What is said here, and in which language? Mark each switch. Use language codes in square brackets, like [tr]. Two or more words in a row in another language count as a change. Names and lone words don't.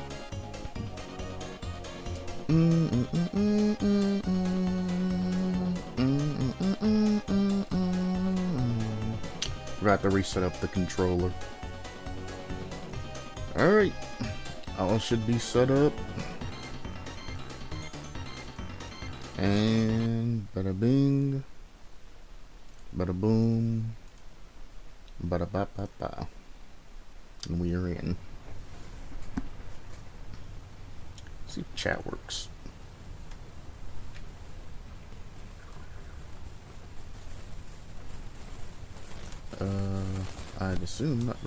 [en] Forgot to reset up the controller. Alright. All should be set up. And bada bing. Bada boom. Bada ba ba ba. And we are in. Let's see if chat works. I'd assume not.